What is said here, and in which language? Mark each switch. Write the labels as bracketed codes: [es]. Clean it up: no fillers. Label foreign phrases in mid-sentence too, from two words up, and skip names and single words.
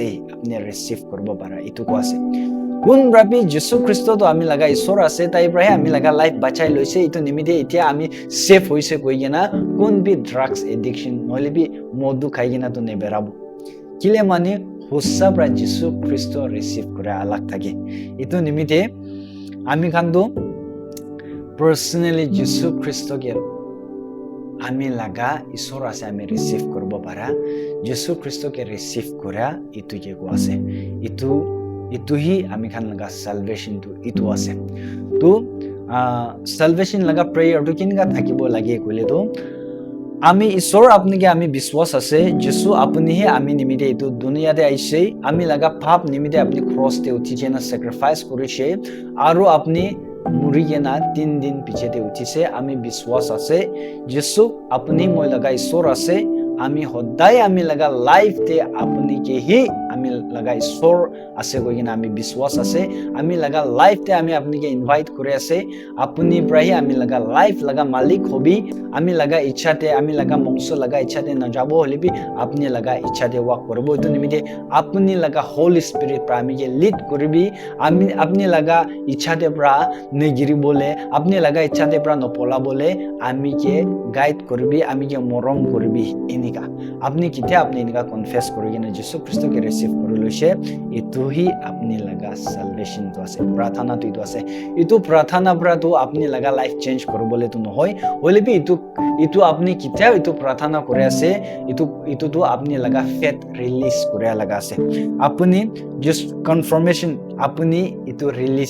[nag] apni receive korbo para itu ko ase kun brabi Jesus Christ to ami laga ishor ase tai prahe ami laga life bachai loise itu nimite etia ami safe hoise koigena kun bi [en] drugs addiction [nag] hoile bi modu khaigena to neberabu kile mane hussa pra Jesus Christ receive kora alag thake itu nimite ami khan do personally Jesus Christ ke ami laga ishor ase ami receive korbo para Jesus Christ ke receive kora itu ke ko ase itu hi ami khan laga salvation tu itu ase to salvation laga prayer to kinga thakibo lage kole to আমি ঈশ্বৰ আপুনিকে আমি বিশ্বাস আছে যিশু আপুনিহে আমি নিমিতে এটো দুনিয়াতে আইছে আমি লাগা পাপ নিমিতে আপুনি ক্রসতে উঠিছে না স্যাক্রিফাইস কৰিছে আৰু আপুনি মুৰিগে না 3 দিন পিছতে উঠিছে আমি বিশ্বাস আছে যিশু আপুনি মই লাগা ঈশ্বৰ আছে আমি সদায় আমি লাগা লাইফতে আপুনিকে হি আমি লাগা ঈশ্বৰ আছে কইনা আমি বিশ্বাস আছে আমি লাগা লাইফতে আমি আপুনিকে ইনভাইট কৰি আছে আপুনি প্ৰায় আমি লাগা লাইফ লাগা মালিক হবি আমি লাগা ইচ্ছাতে আমি লাগা মংস লাগা ইচ্ছাতে না যাব হলিবি আপনি লাগা ইচ্ছাতে ওয়াক করব তো নিমিতে আপনি লাগা হোলি স্পিরিট প্রা আমি লিড করবি আমি আপনি লাগা ইচ্ছাতে প্রা নেগিরি বলে আপনি লাগা ইচ্ছাতে প্রা নপলা বলে আমি কে গাইড করবি আমি কে মরম করবি এনিকা আপনি কিতে আপনি এনিকা কনফেস করবি না যিশু খ্রিস্টকে ৰিচিভ কৰি লৈছে ইটো হি আপুনি লগা সালভেশন তো আছে প্ৰাৰ্থনা তো ইটো আছে ইটো প্ৰাৰ্থনা পৰা তো আপুনি লগা [en] life change [nag] কৰিবলৈ তো নহয় হলে বি ইটো আপুনি কিতিয়া ইটো প্ৰাৰ্থনা কৰি আছে ইটো তো আপুনি লগা [en] faith release [nag] কৰা লগা আছে আপুনি [en] just confirmation [nag] আপুনি ইটো ৰিলিজ